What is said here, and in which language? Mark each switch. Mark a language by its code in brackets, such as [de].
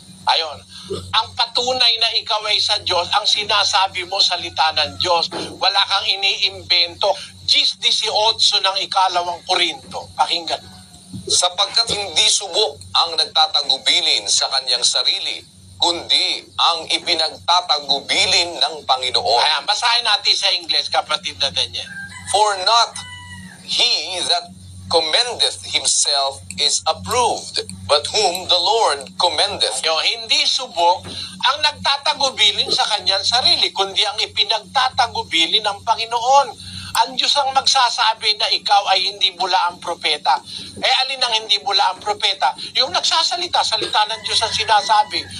[tl] Ayon, ang patunay na ikaw ay sa Diyos, ang sinasabi mo salita ng Diyos, wala kang iniimbento. 10:18 ng 2 Korinto. Pakinggan mo. Sapagkat hindi subok ang nagtatagubilin sa kanyang sarili, kundi ang ipinagtatagubilin ng Panginoon. Ayan, basahin natin sa English, kapatid na Daniel. [en] For not he that commendeth himself is approved, but whom the Lord commendeth. [tl] Hindi subok ang nagtatagubilin sa kanyang sarili, kundi ang ipinagtatagubilin ng Panginoon. Ang Diyos ang magsasabi na ikaw ay hindi bulaang propeta. Alin ang hindi bulaang propeta? Yung nagsasalita, salita ng Diyos ang sinasabi.